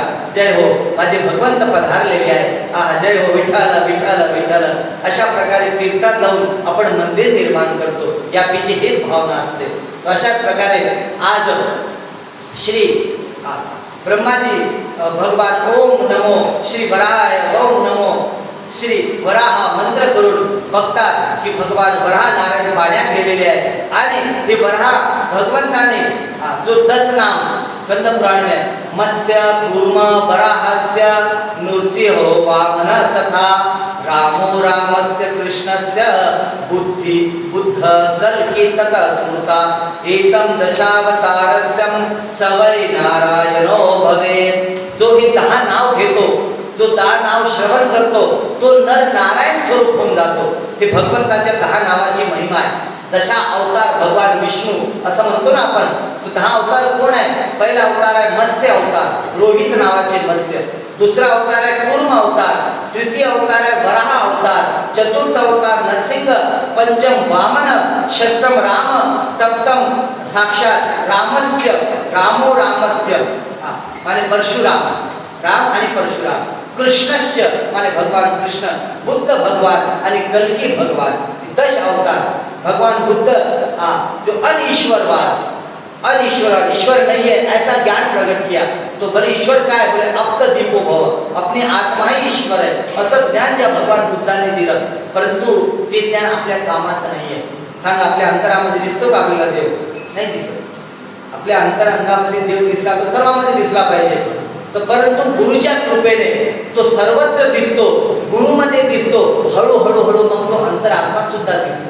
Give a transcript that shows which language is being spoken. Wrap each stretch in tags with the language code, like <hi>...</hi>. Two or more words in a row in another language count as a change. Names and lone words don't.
<mr>जय हो माझे भगवंत पधारलेले आहे, जय हो विठ्ठल विठ्ठल विठ्ठल. अशा प्रकारे तीर्थात जाऊन आपण मंदिर निर्माण करतो, यापैकी हेच भावना असते. अशाच प्रकारे आज श्री ब्रह्माजी भगवान</mr> <sa>ओम नमो श्री वराहाय, ओम नमो श्री वराह</sa> <mr>मंत्र करून बघतात की भगवान वराह नारायण पाण्यात गेलेले आहे. आणि हे वराह भगवंताने जो 10 नाम</mr> <hi>स्कंद पुराण में</hi> <sa>मत्स्य कूर्म वराहस्य नृसिंहो वामन तथा रामो रामस्य कृष्णस्य बुद्धि बुद्ध कल्की तथा स्मृता एतम दशावतारस्यम सवै नारायणो भवेत्.</sa> <mr>जो हे 10 नाव घेतो, जो 10 नाव श्रवण करतो, तो नर नारायण स्वरूप होऊन जातो. हे भगवंताच्या 10 नावाची महिमा आहे. दशा अवतार भगवान विष्णू असं म्हणतो ना आपण. तो 10 अवतार कोण आहे? पहिला अवतार आहे मत्स्य अवतार, रोहित नावाचे मत्स्य. दुसरा अवतार आहे कूर्म अवतार. तृतीय अवतार आहे वराह अवतार. चतुर्थ अवतार नरसिंह. पंचम वामन. षष्टम राम. सप्तम साक्षात रामस्य,</mr> <sa>रामो रामस्य</sa> <mr>माने परशुराम, राम आणि परशुराम. कृष्णश्च माने भगवान कृष्ण. बुद्ध भगवान आणि कल्की भगवान. 10 अवतार.</mr> <hi>भगवान बुद्ध जो अनईश्वरवाद, अनिश्वराद, ईश्वर नहीं है ऐसा ज्ञान प्रकट किया.</hi> <mr>तो बरं ईश्वर काय बोले,</mr> <sa>अप्त दीपो भव,</sa> <hi>अपनी आत्मा ही ईश्वर</hi> <mr>आहे असं ज्ञान ज्या भगवान बुद्धांनी दिलं. परंतु ते ज्ञान आपल्या कामाचं नाही आहे. सांगा, आपल्या अंतरामध्ये दिसतो का आपल्याला देव? नाही दिसत. आपल्या अंतरंगामध्ये देव दिसला तर सर्वांमध्ये दिसला पाहिजे. तर परंतु गुरुच्या कृपेने तो सर्वत्र दिसतो, गुरुमध्ये दिसतो, हळूहळू मग तो अंतरात्मात सुद्धा दिसतो.</mr>